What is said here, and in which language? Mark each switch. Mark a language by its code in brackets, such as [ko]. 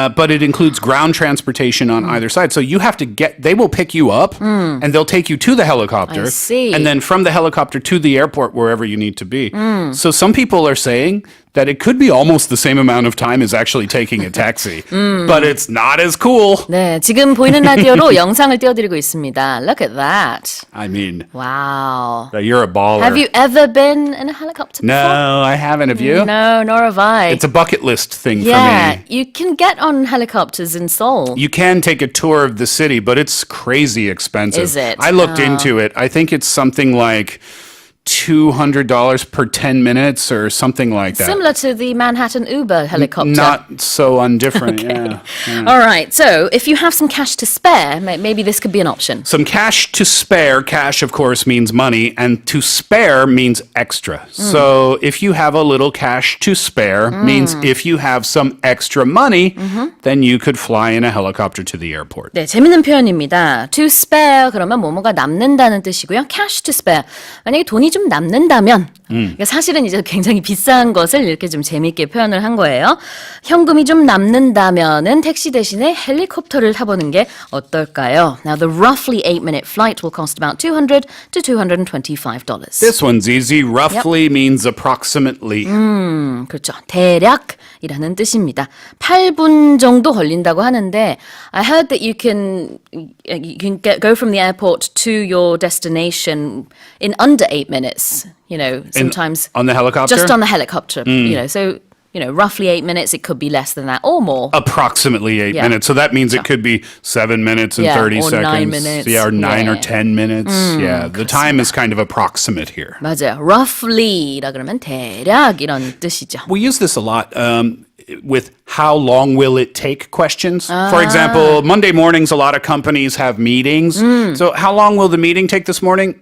[en] But it includes ground transportation on either side. So you have to they will pick you up and they'll take you to the helicopter. I see. And then from the helicopter to the airport, wherever you need to be. So some people are saying that it could be almost the same amount of time as actually taking a taxi. But it's not as cool. [ko] 네, 지금 보이는 라디오로 영상을 띄워드리고 있습니다. [en] Look at that. I mean, Wow. you're a baller. Have you ever been in a helicopter before? No, I haven't. Have you? No, nor have I. It's a bucket list thing yeah, for me. you can get on helicopters in Seoul. You can take a tour of the city, but it's crazy expensive. Is it? I looked into it. I think it's something like $200 per 10 minutes or something like that. Similar to the Manhattan Uber helicopter. Not so undifferent, yeah. All right, so if you have some cash to spare, maybe this could be an option. Some cash to spare. Cash, of course, means money, and to spare means extra. So if you have a little cash to spare, means if you have some extra money, then you could fly in a helicopter to the airport. [ko] 네, 재밌는 표현입니다. To spare 그러면 뭐뭐가 남는다는 뜻이고요. [en] Cash to spare. [ko] 만약에 돈이 좀 남는다면 그러니까 사실은 이제 굉장히 비싼 것을 이렇게 좀 재미있게 표현을 한 거예요. 현금이 좀 남는다면은 택시 대신에 헬리콥터를 타보는 게 어떨까요? [en] Now, the roughly 8-minute flight will cost about $200 to $225. This one's easy. Roughly means approximately. [ko] 그렇죠. 대략이라는 뜻입니다. 8분 정도 걸린다고 하는데 [en] I heard that you can go from the airport to your destination in under 8 minutes. You know, sometimes on the helicopter? just on the helicopter. You know, so roughly 8 minutes. It could be less than that or more. Approximately 8 minutes. So that means it could be 7 minutes and 30 or seconds. 9 minutes. Yeah, or 9 or 10 minutes. Yeah, the time is kind of approximate here. [ko] 맞아요. Roughly라 그러면 대략 이런 뜻이죠. [en] We use this a lot with how long will it take questions. For example, Monday mornings, a lot of companies have meetings. So how long will the meeting take this morning?